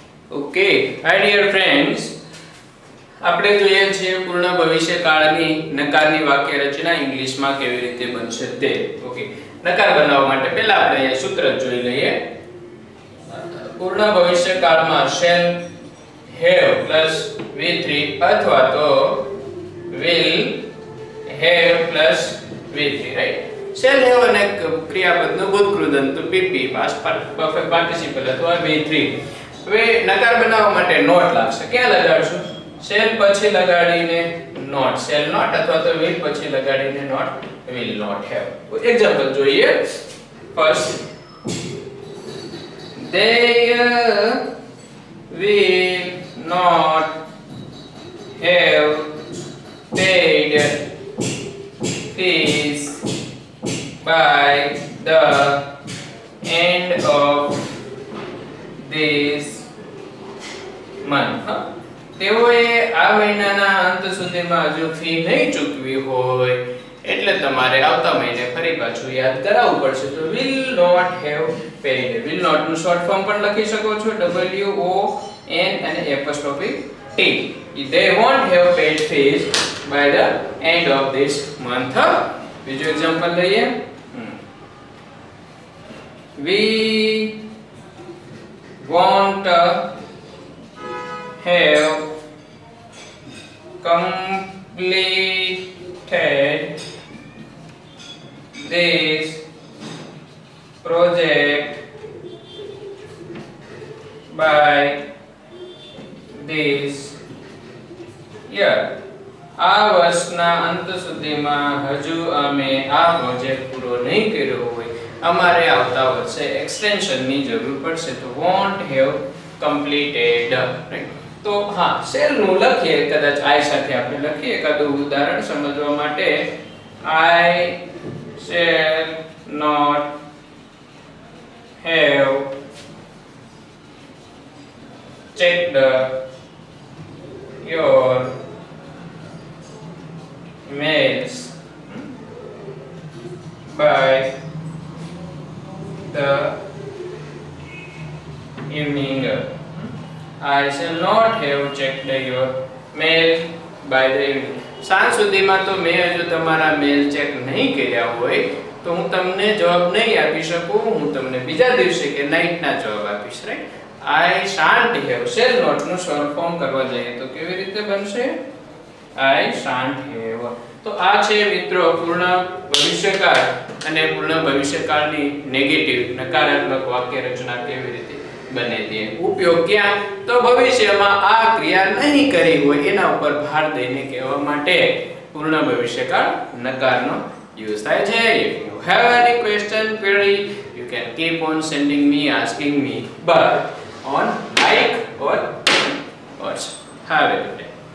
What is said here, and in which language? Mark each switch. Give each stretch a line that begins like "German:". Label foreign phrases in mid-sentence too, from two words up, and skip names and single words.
English: Okay hi dear friends,
Gujarati: આપણે જોઈએ છીએ પૂર્ણ ભવિષ્યકાળની નકારની વાક્ય રચના ઇંગ્લિશમાં કેવી રીતે બનશે તે. ઓકે, નકાર બનાવવા માટે પહેલા આપણે અહીંયા સૂત્ર જોઈ લઈએ. પૂર્ણ ભવિષ્યકાળમાં
English: shall have plus v3
Gujarati: અથવા તો
English: will have plus v3,
Gujarati: રાઈટ.
English: shall have
Gujarati: અને ક્રિયાપદનું ભૂતકૃદંત
English: pp past perfect participle
Gujarati: અથવા v3. હવે નકાર બનાવવા માટે નોટ લાગશે. ક્યાં લગાડશું? shall પછી લગાડીને
English: not shall not
Gujarati: અથવા તો will પછી લગાડીને
English: not will not have.
Gujarati: એક્ઝામ્પલ જોઈએ. ફર્સ્ટ,
English: they will not have paid fees by the end of this month.
Gujarati: તેઓએ આ મહિનાના અંત સુધીમાં હજુ ફી નહીં ચૂકવી હોય એટલે તમારે આવતા મહિને ફરી પાછું યાદ કરાવવું પડશે. તો
English: will not have paid. will not
Gujarati: નું
English: short form
Gujarati: પણ લખી શકો છો, W O N અને
English: apostrophe T. They won't have paid fees by the end of this month.
Gujarati: બીજું એક્ઝામ્પલ લઈએ.
English: We won't have completed this project by this year.
Gujarati: આ વર્ષના અંત સુધીમાં હજુ અમે આ પ્રોજેક્ટ પૂરો નહીં કર્યો હોય, અમારે આવતા વર્ષે એક્સટેન્શનની જરૂર પડશે.
English: તો won't have completed,
Gujarati: રાઈટ. તો હા, shall નું લખીએ, કદાચ I સાથે આપણે લખીએ એકાદું ઉદાહરણ સમજવા માટે.
English: I shall not have checked your mails by the evening. I shall not have checked your mail by the evening.
Gujarati: સાંજ સુધીમાં તો મેં હજુ તમારા મેલ ચેક નહીં કર્યા હોય તો હું તમને જવાબ નહીં આપી શકું. હું તમને બીજા દિવસે કે નાઈટના જવાબ આપીશ, રાઈટ.
English: I shan't have. shall not
Gujarati: નું
English: short form
Gujarati: કરવા જઈએ તો કેવી રીતે બનશે?
English: I shan't have.
Gujarati: તો આ છે મિત્રો પૂર્ણ ભવિષ્યકાળ અને પૂર્ણ ભવિષ્યકાળની નેગેટિવ નકારાત્મક વાક્ય રચના કેવી રીતે બને તે. ઉપયોગ ક્યાં? તો ભવિષ્યમાં આ ક્રિયા નહીં કરી હોય એના ઉપર ભાર દઈને કહેવા માટે પૂર્ણ ભવિષ્યકાળ નકારનો યુઝ થાય છે.
English: If you have any question, query, you can keep on sending me, asking me, but on like or WhatsApp. Have a good day.